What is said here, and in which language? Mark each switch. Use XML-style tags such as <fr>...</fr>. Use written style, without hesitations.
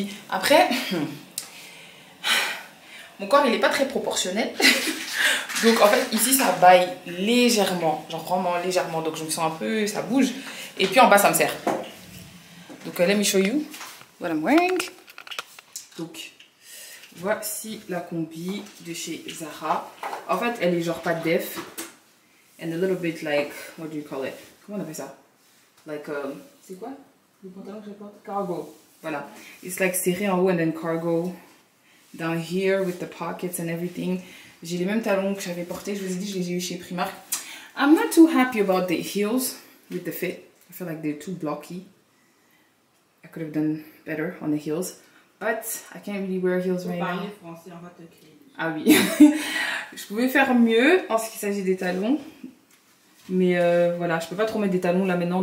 <fr>Après, mon corps, il est pas très proportionnel. Donc, en fait, ici, ça baille légèrement. Genre, vraiment légèrement. Donc, je me sens un peu... Ça bouge. Et puis, en bas, ça me serre. Donc,</fr> <en>let me show you what I'm wearing.</en> <fr>Donc, voici la combi de chez Zara. En fait, elle est genre pas def.</fr> <en>And a little bit like... What do you call it?</en> <fr>Comment on appelle ça? Like, c'est quoi? Le pantalon que je porte? Cargo. Voilà.</fr> <en>It's like</en> <fr>serré en haut</fr> <en>and then cargo down here with the pockets and everything.</en> <fr>J'ai les mêmes talons que j'avais portés. Je vous ai dit, je les ai eu chez Primark.</fr> <en>I'm not too happy about the heels with the fit. I feel like they're too blocky. I could have done better on the heels. But I can't really wear heels right now.</en> <fr>Français, on va te crier. Ah oui. Je pouvais faire mieux en ce qui s'agit des talons. Mais voilà, je peux pas trop mettre des talons là maintenant.</fr>